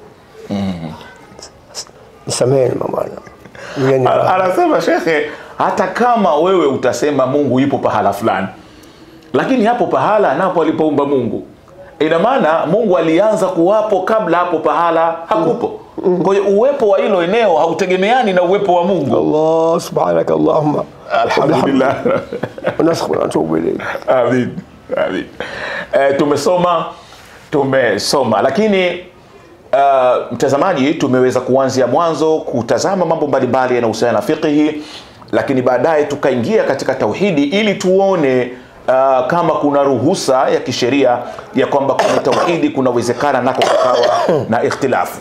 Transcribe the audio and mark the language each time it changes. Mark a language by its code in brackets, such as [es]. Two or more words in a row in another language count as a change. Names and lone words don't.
[sw] Nisameni mama. Anasema shekhe, hata kama wewe utasema Mungu yupo pahala fulani, lakini hapo pahala napo alipoumba Mungu, ina maana Mungu alianza kuwapo kabla hapo pahala hakupo. Kwa hiyo uwepo wa hilo eneo hautegemeani na uwepo wa Mungu. [ar] الله سبحانك اللهم alhamdulillah ونشكر ونتوب إليك. Amin. Amin. [sw] Tumesoma lakini mtazamaji, tumeweza kuanzia mwanzo kutazama mambo mbalimbali yanayohusiana na fiqhi, lakini baadaye tukaingia katika tauhidi ili tuone kama kuna ruhusa ya kisheria ya kwamba kwenye tauhidi kunawezekana nako kukawa na ikhtilafu.